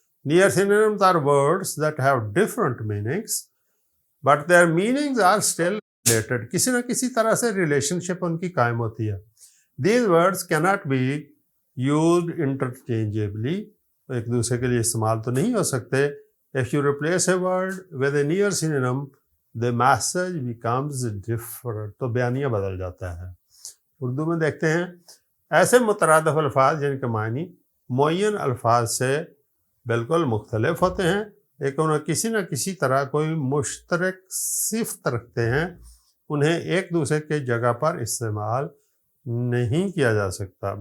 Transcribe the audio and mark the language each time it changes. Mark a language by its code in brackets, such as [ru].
[en] Near synonyms are words that have different meanings but their meanings are still related. [ur] کسی نہ کسی طرح سے ریلیشن شپ ان کی قائم ہوتی ہے. [en] these words cannot be used interchangeably, [ur] ایک دوسرے کے لیے استعمال تو نہیں ہو سکتے. [en] If you replace a word with a near synonym, the message becomes different. [ur] تو بیانیہ بدل جاتا ہے. اردو میں دیکھتے ہیں ایسے مترادف الفاظ جن کے معنی معین الفاظ سے بالکل مختلف ہوتے ہیں لیکن انہیں کسی نہ کسی طرح کوئی مشترک صفت رکھتے ہیں، انہیں ایک دوسرے کے جگہ پر استعمال نہیں کیا جا سکتا.